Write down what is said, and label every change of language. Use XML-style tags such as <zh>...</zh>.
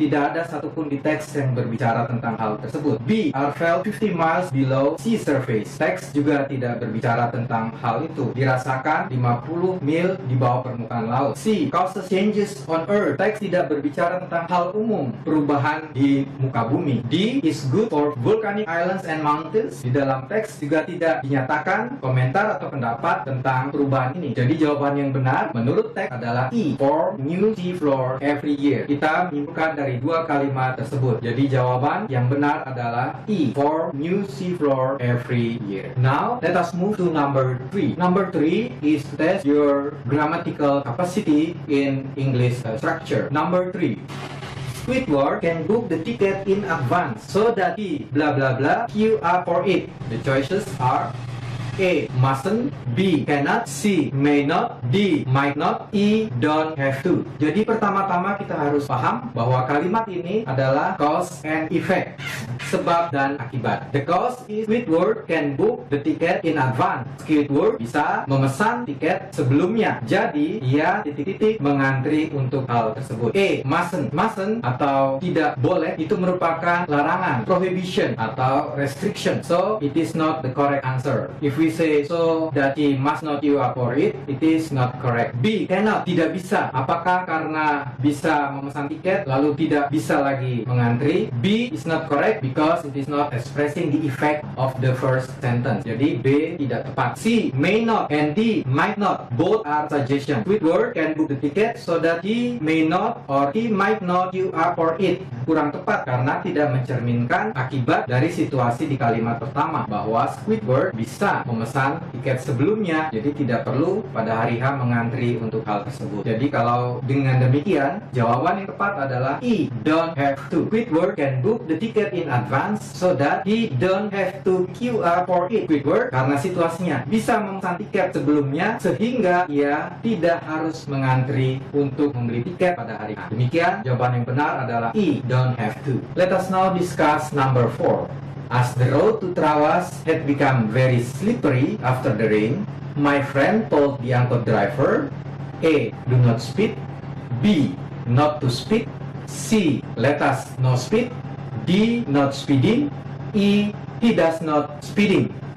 <id>Tidak ada satupun di teks yang berbicara tentang hal tersebut.</id> <en>B, are felt 50 miles below sea surface.</en> <id>Teks juga tidak berbicara tentang hal itu. Dirasakan 50 mil di bawah permukaan laut. C,</id> <en>causes changes on Earth.</en> <id>Teks tidak berbicara tentang hal umum, perubahan di muka bumi.</id> <en>D, is good for volcanic islands and mountains.</en> <id>Di dalam teks juga tidak dinyatakan komentar atau pendapat tentang perubahan ini. Jadi jawaban yang benar menurut teks adalah E,</id> <en>for new seafloor every year.</en> <id>Kita menyimpulkan dari dua kalimat tersebut. Jadi jawaban yang benar adalah E,</id> <en>for new seafloor every year. Now let us move to number 3. Number 3 is to test your grammatical capacity in English structure. Number 3. Squidward can book the ticket in advance so that he blah blah blah queue up for it. The choices are A, mustn't; B, cannot; C, may not; D, might not; E, don't have to.</en> <id>Jadi pertama-tama kita harus paham bahwa kalimat ini adalah cause and effect, sebab dan akibat.</id> <en>The cause is Squidward can book the ticket in advance.</en> <id>Squidward bisa memesan tiket sebelumnya. Jadi ia titik-titik mengantri untuk hal tersebut. A, mustn't. Mustn't atau tidak boleh itu merupakan larangan, prohibition atau restriction.</id> <en>So it is not the correct answer. If we say so that he must not queue up for it, it is not correct.</en> <id>B, cannot, tidak bisa. Apakah karena bisa memesan tiket lalu tidak bisa lagi mengantri?</id> <en>B is not correct because it is not expressing the effect of the first sentence.</en> <id>Jadi B tidak tepat. C,</id> <en>may not, and D, might not. Both are suggestion. Squidward can book the ticket so that he may not or he might not queue up for it.</en> <id>Kurang tepat karena tidak mencerminkan akibat dari situasi di kalimat pertama, bahwa Squidward bisa memesan tiket sebelumnya, jadi tidak perlu pada hari H mengantri untuk hal tersebut. Jadi kalau dengan demikian, jawaban yang tepat adalah E, don't have to.</id> <en>Squidward can book the ticket in advance so that he don't have to queue up for it.</en> <id>Squidward karena situasinya bisa memesan tiket sebelumnya sehingga ia tidak harus mengantri untuk membeli tiket pada hari H. Demikian jawaban yang benar adalah E, don't have to.</id> <en>Let us now discuss number 4. As the road to Trawas had become very slippery after the rain, my friend told the angkot driver, A, do not speed; B, not to speed; C, let us no speed; D, not speeding; E, he does not speeding.</en>